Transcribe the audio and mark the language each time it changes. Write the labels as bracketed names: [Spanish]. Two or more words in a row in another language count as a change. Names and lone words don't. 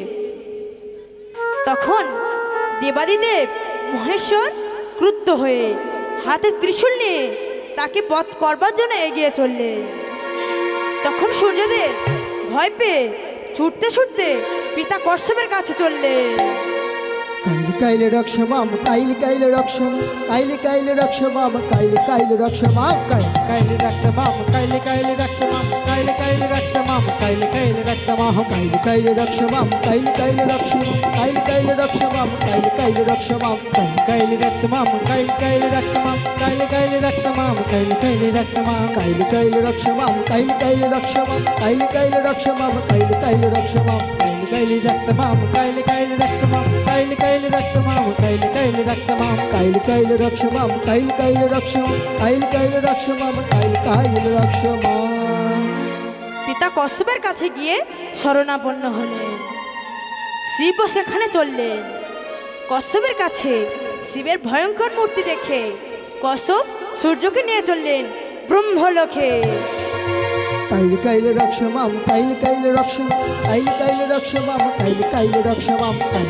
[Bangla] তখন দেবাদিদেব মহেশ্বর ক্রুদ্ধ হয়ে হাতে ত্রিশূল নিয়ে তাকে বধ করবার জন্য এগিয়ে চললেন। তখন সূর্যদেব ভয় পেয়ে ছুটতে ছুটতে পিতা কশ্যপের কাছে চললেন। [Sanskrit] কাইলি কাইলি রক্ষমাম, কাইলি কাইলি রক্ষম, কাইলি কাইলি রক্ষমাম, কাইলি কাইলি রক্ষমাম। কাইলি রক্ষমাম, কাইলি কাইলি রক্ষমাম, কাইলি কাইলি রক্ষমাম, কাইলি কাইলি রক্ষমাম। কাইলি কাইলি রক্ষমাম, কাইলি কাইলি রক্ষমাম, কাইলি কাইলি রক্ষমাম, কাইলি কাইলি রক্ষমাম। কাইলি রক্ষমাম, কাইলি কাইলি রক্ষমাম, কাইলি কাইলি রক্ষমাম, কাইলি কাইলি রক্ষমাম। কাইলি কাইলি রক্ষমাম, কাইলি কাইলি রক্ষমাম, কাইলি কাইলি রক্ষমাম, কাইলি কাইলি রক্ষমাম। কাইলি রক্ষমাম, কাইলি কাইলি রক্ষমাম, কাইলি কাইলি রক্ষমাম, কাইলি কাইলি রক্ষমাম। কাইলি কাইলি রক্ষমাম, কাইলি কাইলি রক্ষমাম, কাইলি কাইলি রক্ষমাম, কাইলি কাইলি রক্ষমাম। [Bangla] পিতা কশ্যপের কাছে গিয়ে শরণাপন্ন হলেন। শিবও সেখানে চললেন। কশ্যপের কাছে শিবের ভয়ঙ্কর মূর্তি দেখে কশ্যপ সূর্যকে নিয়ে চললেন ব্রহ্মলোকে। [Sanskrit] কাইল কাইল রক্ষমাম কাইল কাইল রক্ষম কাইল কাইল রক্ষমাম কাইল কাইল রক্ষমাম কাইল